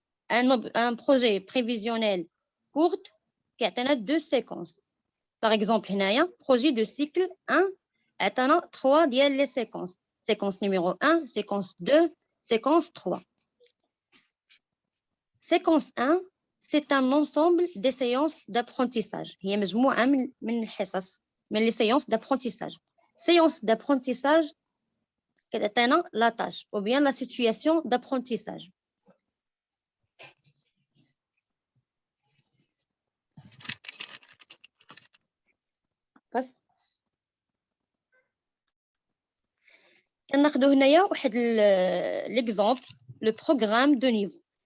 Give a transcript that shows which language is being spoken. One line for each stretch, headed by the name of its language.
French: Un projet prévisionnel court كيعطينا 2 séquences. Par exemple, هنايا projet de cycle 1 عطانا 3 ديال les séquences. Séquence numéro 1, séquence 2, séquence 3. Séquence 1, c'est un ensemble des séances d'apprentissage.
Arabic: هي مجموعة من الحصص من
French: les séances d'apprentissage. Séance d'apprentissage كتعطينا la tâche ou bien la situation d'apprentissage.
Arabic: بس كناخذوا هنايا واحد
French: l'exemple le programme de niveau.